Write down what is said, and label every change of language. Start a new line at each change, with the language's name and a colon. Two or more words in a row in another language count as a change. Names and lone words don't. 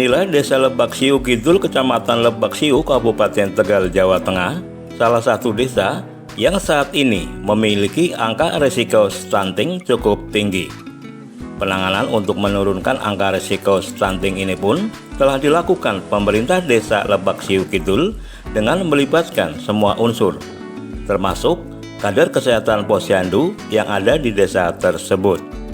Indonesian: Desa Lebak Siu Kidul, Kecamatan Lebak Siu, Kabupaten Tegal, Jawa Tengah, salah satu desa yang saat ini memiliki angka risiko stunting cukup tinggi. Penanganan untuk menurunkan angka risiko stunting ini pun telah dilakukan pemerintah Desa Lebak Siu Kidul dengan melibatkan semua unsur, termasuk kader kesehatan posyandu yang ada di desa tersebut.